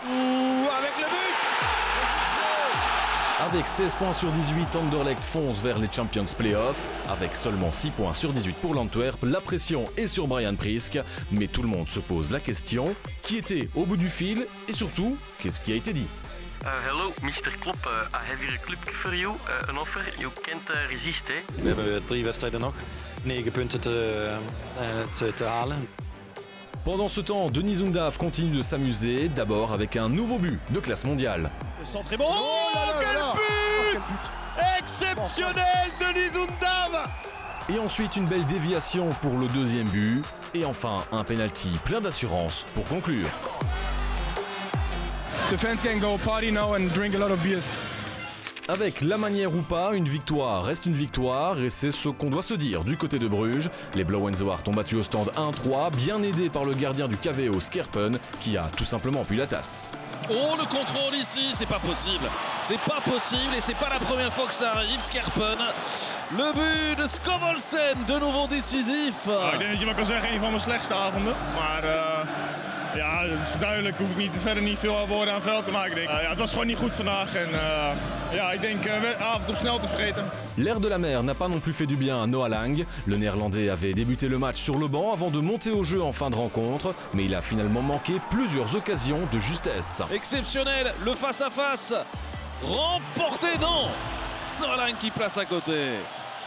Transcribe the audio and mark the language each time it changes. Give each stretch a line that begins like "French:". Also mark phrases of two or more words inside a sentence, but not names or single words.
French: Avec le but. Avec 16 points sur 18, Anderlecht fonce vers les Champions Playoffs. Avec seulement 6 points sur 18 pour l'Antwerp, la pression est sur Brian Prisk. Mais tout le monde se pose la question, qui était au bout du fil et surtout, qu'est-ce qui a été dit?
English: Hello, Mr. Klopp. I have here a club for you. An offer you can't resist.
Dutch: We hebben 3 wedstrijden nog. 9 punten te halen.
French: Pendant ce temps, Denis Undav continue de s'amuser, d'abord avec un nouveau but de classe mondiale. Le centre est bon. Quel but exceptionnel de Denis Undav. Et ensuite une belle déviation pour le deuxième but. Et enfin un penalty plein d'assurance pour conclure.
English: The fans can go party now and drink a lot of beers.
French: Avec la manière ou pas, une victoire reste une victoire et c'est ce qu'on doit se dire du côté de Bruges. Les Blauwenzoard ont battu au stand 1-3, bien aidés par le gardien du KVO Skerpen qui a tout simplement pu la tasse. Oh, le contrôle ici, c'est pas possible. C'est pas possible et c'est pas la première fois que ça arrive, Skerpen. Le but de Skovolsen, de nouveau décisif.
Dutch: Ik denk dat je wel kan zeggen, een van mijn slechtste avonden. Maar ja, het is duidelijk, hoef ik verder niet veel woorden aan het veld te maken. Ja, het was gewoon niet goed vandaag en ja, ik denk avond op snel te vergeten.
French: L'air de la mer n'a pas non plus fait du bien à Noah Lang. Le Néerlandais avait débuté le match sur le banc avant de monter au jeu en fin de rencontre, mais il a finalement manqué plusieurs occasions de justesse. Exceptionnel, le face-à-face. Remporté, non. Noah Lang qui place à côté.